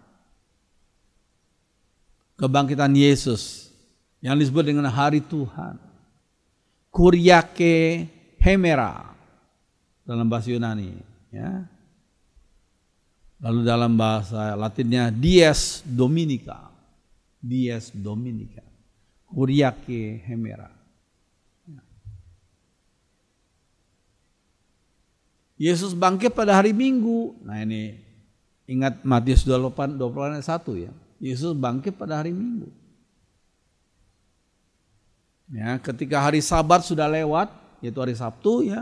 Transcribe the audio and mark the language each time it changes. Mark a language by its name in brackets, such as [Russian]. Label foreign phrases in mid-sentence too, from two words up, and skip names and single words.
[Indonesian] Kebangkitan Yesus yang disebut dengan hari Tuhan. [Greek] Κυριακὴ ἡμέρα [Indonesian] dalam bahasa Yunani, ya. Lalu dalam bahasa Latinnya [Latin] dies dominica. Dies dominica. [Greek] Κυριακὴ ἡμέρα. [Indonesian] Yesus bangkit pada hari Minggu. Nah ini ingat Matius 28 ayat 1 ya. Yesus bangkit pada hari Minggu. Ya, ketika hari Sabat sudah lewat, yaitu hari Sabtu ya.